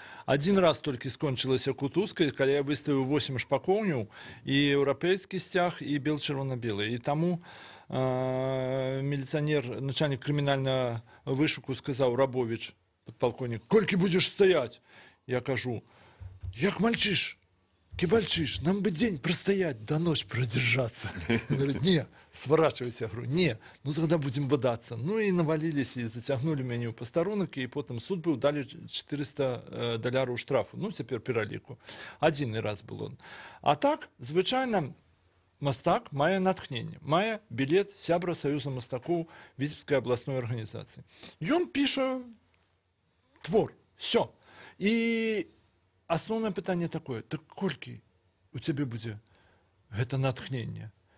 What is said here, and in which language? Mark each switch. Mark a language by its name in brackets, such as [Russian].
[Russian] Один раз [Belarusian] толькі скончылася кутузкай, калі я выставіў 8 шпакоўняў, і еўрапейскі сцяг, і бел-чырвона-белы. І таму міліцыянер, начальнік крымінальнага вышуку сказаў: Рабович, падпалкоўнік, колькі будзеш стаяць? Я кажу: [Russian] як мальчиш, кибальчиш, нам бы день простоять, до ночь продержаться. Он говорит: не, сворачивайся. Я говорю: не, ну тогда будем бодаться. Ну и навалились, и затягнули меня в посторонок, и потом суд был, дали $400 штрафу. Ну, теперь пераліку. Один раз был он. [Belarusian] А так, звычайно, мастак мае натхненне, мае билет сябра Саюза мастакоў Віцебскай абласной арганізацыі. Ён піша твор, все. И асноўнае пытанне такое: так колькі у цябе будзе гэта натхненне?